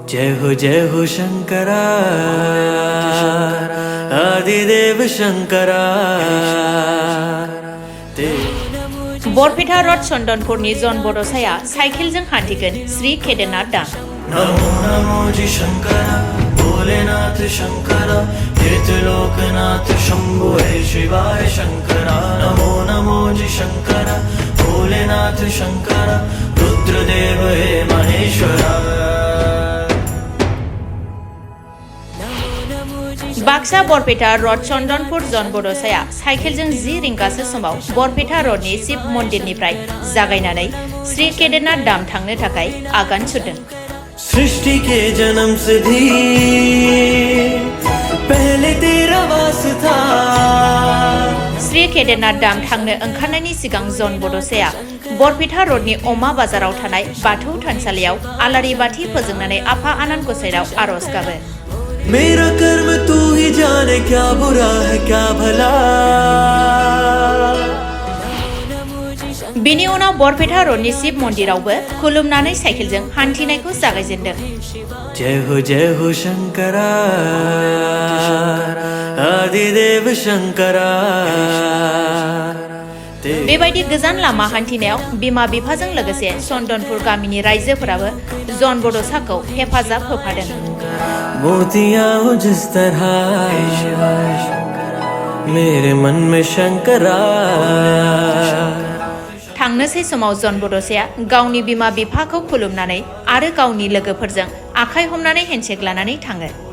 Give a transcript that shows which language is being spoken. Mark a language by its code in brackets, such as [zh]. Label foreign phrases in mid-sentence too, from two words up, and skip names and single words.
[hi] जय हो शंकरा आदिदेव शंकरा [brx] बरपेटा रड चंदनपुरनि जन बड'साया साइकेलजों हान्थिगोन श्री केदारनाथ धाम। [hi] नमो नमो जी शंकरा भोलेनाथ शंकरा तीर्थलोकनाथ शंभो हे शिवाय शंकरा नमो नमो जी शंकरा भोलेनाथ शंकरा रुद्रदेव हे महेश्वरा। [brx] बाक्सा बरपेटा रड चंदनपुर जन बड'साया साइकेलजों 10 रिंगासो समाव बरपेटा रडनि शिव मन्दिरनिफ्राय जागायनानै श्री केदारनाथ धाम थांनो थाखाय आगान सुरदों। [hi] सृष्टि के जन्म से भी पहले तेरा वास था। [brx] श्री केदारनाथ धाम थांनो ओंखारनायनि सिगां जन बड'साया बरपेटा रडनि अमा बाजाराव थानाय बाथौ थानसालियाव आलारि बाथि फोजोंनानै आफा आनान गसाइनाव आरज गाबो। [hi] मेरा कर्म तू ही जाने क्या बुरा है क्या भला। [brx] बिनि उनाव बरपेटा रडनि शिव मन्दिरावबो खुलुमनानै साइकेलजों हान्थिनायखौ जागायजेनदों। [hi] जय हो शंकरा आदिदेव शंकरा। [brx] बेबायदि गोजान लामा हान्थिनायाव बिमा बिफाजों लोगोसे चंदनपुर गामिनि रायजोफोराबो जन बड'साखौ हेफाजाब होफादों। [hi] मोतियां हो जिस तरह मेरे मन में शंकरा। [brx] थांनोसै समाव जन बड'साया गावनि बिमा बिफाखौ खुलुमनानै आरो गावनि लोगोफोरजों आखाइ हमनानै हेन्डशेक लानानै थाङो।